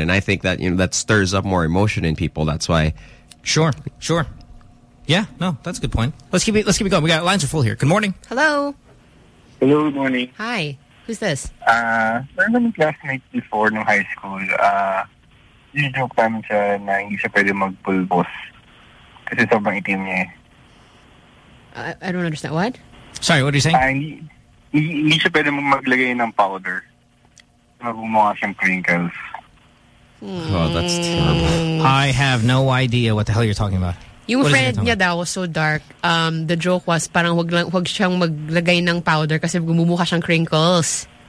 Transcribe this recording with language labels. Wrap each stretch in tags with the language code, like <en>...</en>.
<en>And I think that, you know, that stirs up more emotion in people. That's why. Sure. Yeah, no, that's a good point. Let's keep it going. We got lines are full here. Good morning. Hello. Hello, good morning. Hi. Who's this? Remember my classmate before in high school.</en> <tl>Yung joke namin siya na hindi siya pwede magpulbos. Kasi sobrang itim niya eh.</tl> <en>I don't understand. What? Sorry, what are you saying?</en> <tl>Uh, hindi, hindi siya pwede mong maglagay ng powder. Magumuha siyang crinkles.</tl> <en>Oh, that's terrible. I have no idea what the hell you're talking about. Yung friend niya daw was so dark.</en> <tl>The joke was parang huwag siyang maglagay ng powder kasi gumumukha siyang crinkles.</tl>